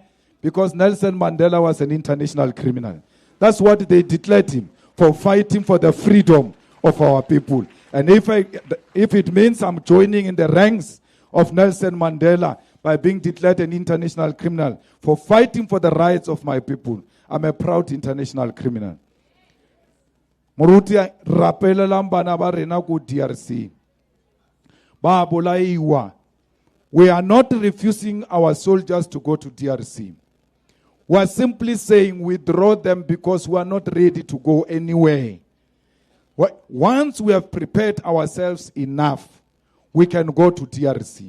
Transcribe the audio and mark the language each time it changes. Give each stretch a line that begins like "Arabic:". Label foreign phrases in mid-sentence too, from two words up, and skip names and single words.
English: Because Nelson Mandela was an international criminal. That's what they declared him, for fighting for the freedom of our people. And if it means I'm joining in the ranks of Nelson Mandela by being declared an international criminal for fighting for the rights of my people, I'm a proud international criminal.
Tswana: Moruti rapelelang bana ba rena ku DRC. Ba bolaiwa.
English: We are not refusing our soldiers to go to DRC. We are simply saying withdraw them because we are not ready to go anywhere. Once we have prepared ourselves enough, we can go to DRC.